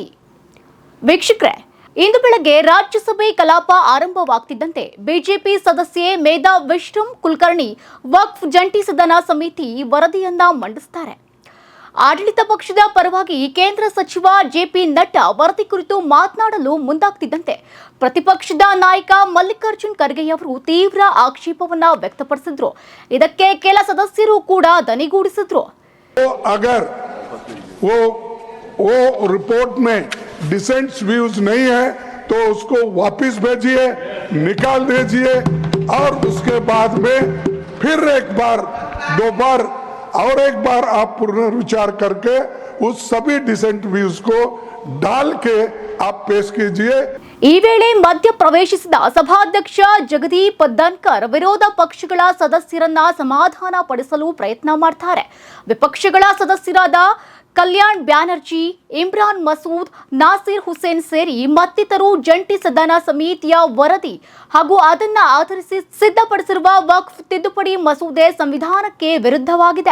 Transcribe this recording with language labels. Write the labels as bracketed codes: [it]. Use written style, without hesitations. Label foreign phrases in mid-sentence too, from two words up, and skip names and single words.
[kn] ವೀಕ್ಷಕರೇ, ಇಂದು ಬೆಳಗ್ಗೆ ರಾಜ್ಯಸಭೆ ಕಲಾಪ ಆರಂಭವಾಗ್ತಿದ್ದಂತೆ ಬಿಜೆಪಿ ಸದಸ್ಯೆ ಮೇಧಾ ವಿಶ್ರಮ್ ಕುಲಕರ್ಣಿ ವಕ್ಫ್ ಜಂಟಿ ಸದನ ಸಮಿತಿ ವರದಿಯನ್ನ ಮಂಡಿಸುತ್ತಾರೆ. ಆಡಳಿತ ಪಕ್ಷದ ಪರವಾಗಿ ಕೇಂದ್ರ ಸಚಿವ ಜೆಪಿ ನಡ್ಡಾ ವರದಿ ಕುರಿತು ಮಾತನಾಡಲು ಮುಂದಾಗ್ತಿದ್ದಂತೆ ಪ್ರತಿಪಕ್ಷದ ನಾಯಕ ಮಲ್ಲಿಕಾರ್ಜುನ್ ಖರ್ಗೆ ಅವರು ತೀವ್ರ ಆಕ್ಷೇಪವನ್ನ ವ್ಯಕ್ತಪಡಿಸಿದ್ರು. ಇದಕ್ಕೆ ಕೆಲ ಸದಸ್ಯರು ಕೂಡ ದನಿಗೂಡಿಸಿದ್ರು. [hi] वो रिपोर्ट में [en] dissents views [hi] नहीं है तो उसको वापस भेजिए, निकाल दीजिए और उसके बाद में फिर एक बार दो बार और एक बार आप पुनर्विचार करके उस सभी [en] dissent views [hi] को डाल के आप पेश कीजिए. [kn] ಈ ವೇಳೆ ಮಧ್ಯ ಪ್ರವೇಶಿಸಿದ ಸಭಾಧ್ಯಕ್ಷ ಜಗದೀಪ್ ಧನ್ಕರ್ ವಿರೋಧ ಪಕ್ಷಗಳ ಸದಸ್ಯರನ್ನ ಸಮಾಧಾನ ಪಡಿಸಲು ಪ್ರಯತ್ನ ಮಾಡ್ತಾರೆ. ವಿಪಕ್ಷಗಳ ಸದಸ್ಯರಾದ ಕಲ್ಯಾಣ್ ಬ್ಯಾನರ್ಜಿ, ಇಮ್ರಾನ್ ಮಸೂದ್, ನಾಸಿರ್ ಹುಸೇನ್ ಸೇರಿ ಮತ್ತಿತರರು ಜಂಟಿ ಸದನ ಸಮಿತಿಯ ವರದಿ ಹಾಗೂ ಅದನ್ನ ಆಧರಿಸಿ ಸಿದ್ಧಪಡಿಸಿರುವ ವಕ್ಫ್ ತಿದ್ದುಪಡಿ ಮಸೂದೆ ಸಂವಿಧಾನಕ್ಕೆ ವಿರುದ್ಧವಾಗಿದೆ.